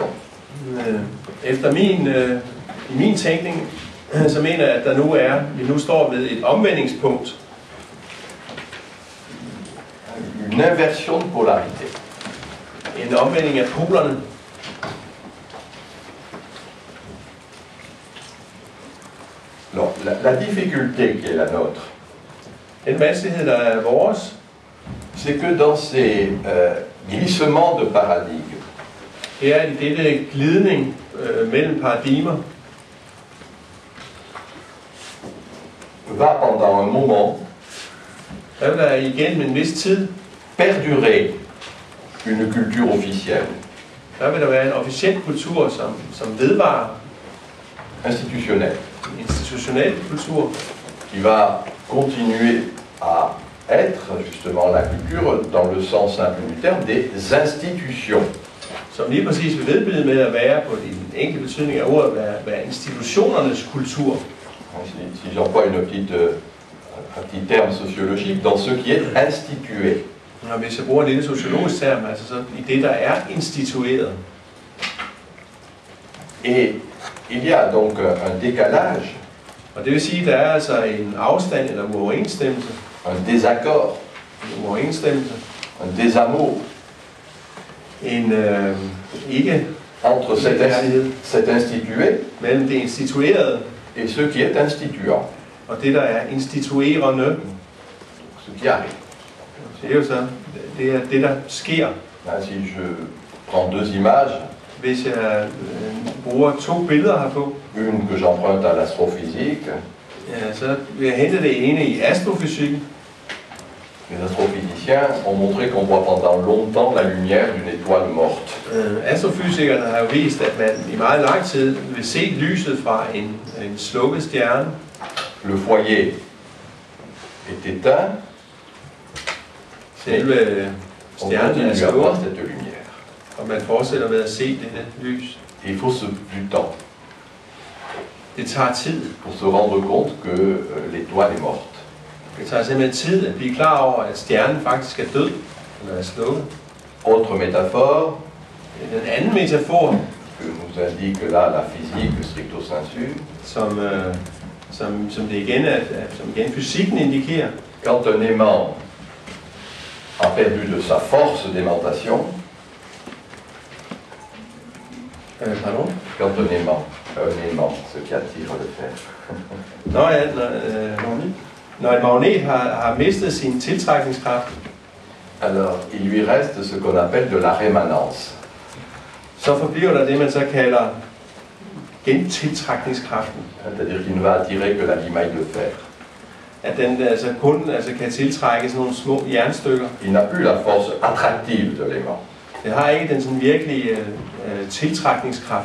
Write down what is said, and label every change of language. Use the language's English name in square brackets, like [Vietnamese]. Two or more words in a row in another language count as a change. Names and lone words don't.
[Danish] Efter i min tænkning, så mener jeg, at vi nu står ved et omvendingspunkt. [French] Une inversion de polarité. [Danish] En omvending af polerne. [French] Alors, la difficulté qui est la nôtre, [Danish] Den vanskelighed, der er vores, [French] c'est que dans ces glissements de paradigme, [Danish] det er i dette glidning mellem paradigmer, [French] va pendant un moment [Danish] der vil der igennem en vis tid, [French] perdurer une culture officielle, [Danish] der vil der være en officiel kultur, som vedvarer, [French] institutionnelle, [Danish] en institutionel kultur, [French] qui va continuer à être justement la culture dans le sens simple du terme des institutions. [Danish] som lige præcis vil vedblive med at være på den enkelte betydning af ordet, være institutionernes kultur. [French] Si j'emploie un petit terme sociologique, dans ce qui est institué. [Danish] Og hvis jeg bruger en lille sociologisk term, altså så i det, der er institueret. [French] Et il y a donc un décalage, [Danish] Og det vil sige, at der er altså en afstand eller uoverensstemmelse, [French] un désaccord, un désamour [Danish] en ikke [French] entre cet institué [Danish] mellem det instituerede [French] et ce qui est instituant, [Danish] og det, der er instituerende. [French] ce qui arrive. [Danish] Det er jo så det der sker. [French] Si je prends deux images, [Danish] Hvis jeg bruger to billeder herpå, [French] une que j'emprunte à l'astrophysique, [Danish] ja, så vil jeg hente det ene i astrofysikken. [French] les astrophysiciens ont montré qu'on voit pendant longtemps la lumière d'une étoile morte. [Danish] Astrofysikerne har jo vist, at man i meget lang tid vil se lyset fra en slukket stjerne. [French] Le foyer est éteint, [Danish] Selve [French] on [Danish] stjernen er [French] continue à [Danish] slukket, [French] voir cette lumière. [Danish] og man fortsætter med at se dette lys. [French] Il faut du temps [Danish] Det tager tid. [French] pour se rendre compte que l'étoile est morte. [Danish] Det tager simpelthen tid at blive klar over, at stjernen faktisk er død, eller er slukket. [French] Autre métaphore [Danish] Den anden metafor, [French] que nous indique là la physique [Latin] stricto sensu, [Danish] som igen fysikken indikerer, [French] quand un aimant a perdu de sa force d'aimantation, pardon? quand un aimant, ce qui attire le fer, [Danish] Når en magnet har mistet sin tiltrækningskraft, [French] alors il lui reste ce qu'on appelle de la rémanence. [Danish] så forbliver der det, man så kalder gentiltrækningskraften. [French] C'est-à-dire qu'il ne va attirer que la limaille de fer. [Danish] At den altså kun kan tiltrække sådan nogle små jernstykker. [French] Il n'a plus la force attractive de l'aimant, [Danish] Det har ikke den sådan virkelige tiltrækningskraft,